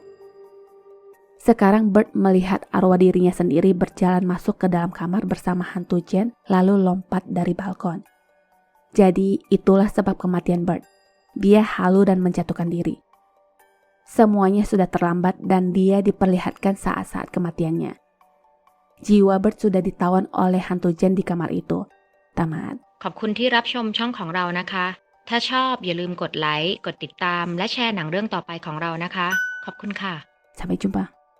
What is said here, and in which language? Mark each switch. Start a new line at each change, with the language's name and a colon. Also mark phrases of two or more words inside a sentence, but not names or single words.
Indonesian: Sekarang Bert melihat arwah dirinya sendiri berjalan masuk ke dalam kamar bersama hantu Jen lalu lompat dari balkon. Jadi itulah sebab kematian Bert. Dia halu dan menjatuhkan diri. Semuanya sudah terlambat dan dia diperlihatkan saat-saat kematiannya. Jiwa Bert sudah ditawan oleh hantu Jen di kamar itu. Tamat.
Thai: ขอบคุณที่รับชมช่องของเรานะคะ ถ้าชอบอย่าลืมกดไลค์ กดติดตาม และแชร์หนังเรื่องต่อไปของเรานะคะ ขอบคุณค่ะ
Indonesian: Sampai jumpa.